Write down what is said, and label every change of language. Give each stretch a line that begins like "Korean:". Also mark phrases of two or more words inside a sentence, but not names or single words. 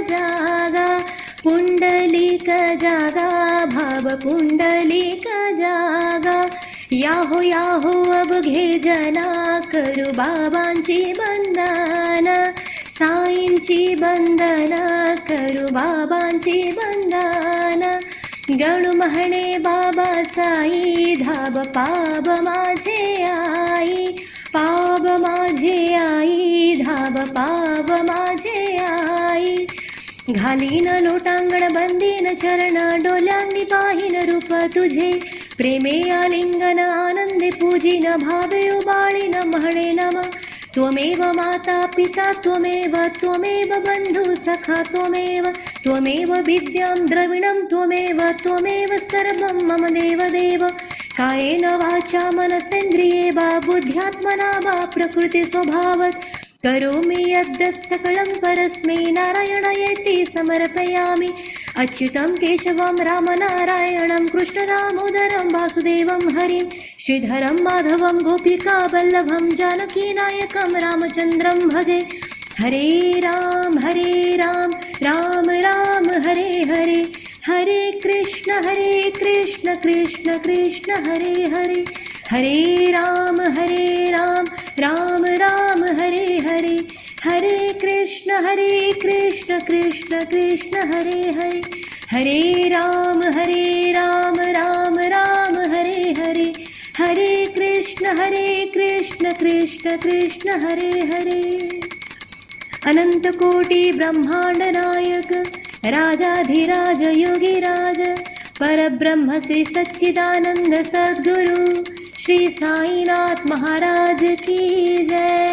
Marathi: जागा भाव पुंडलिक जागा याहो अवघे जना करू बाबांची बंदना साईंची बंदना करू बाबांची बंदना गणू म्हणे बाबा साई धाब पाब माझे आई धाब पाब माझे आई घालीन लोटांगण बंदीन चरण डोल्यांगी पाहिन रूप तुझे प्रेमे आलिंगन आनंदे पूजिन भावे उबाळीन म्हणे नम
Sanskrit: त्वमेव माता पिता त्वमेव बंधु सखा त्वमेव विद्यां द्रविणं त्वमेव सर्वं मम देव कायेन वाचा मनसेन्द्रिये वा बुद्ध्यात्मना वा प्रकृति स्वभावत् करोमि यद्यत् सकलं परस्मै नारायणायेति समर्पयामि अच्युतं केशवं रामनारायणं कृष्णदामोदरं वासुदेवं हरिं श्रीधरं माधवं गोपिकावल्लभं जानकीनायकं रामचन्द्रं भजे हरे राम राम राम हरे हरे हरे कृष्ण कृष्ण कृष्ण हरे हरे हरे राम राम राम हरे हरे हरे कृष्ण कृष्ण कृष्ण हरे हरे हरे राम राम राम हरे हरे हरे कृष्ण कृष्ण कृष्ण हरे हरे
Hindi: अनंत कोटि ब्रह्मांड नायक राजाधिराज योगीराज पर परब्रह्म श्री सच्चिदानंद सद्गुरु श्री साईनाथ महाराज की जय।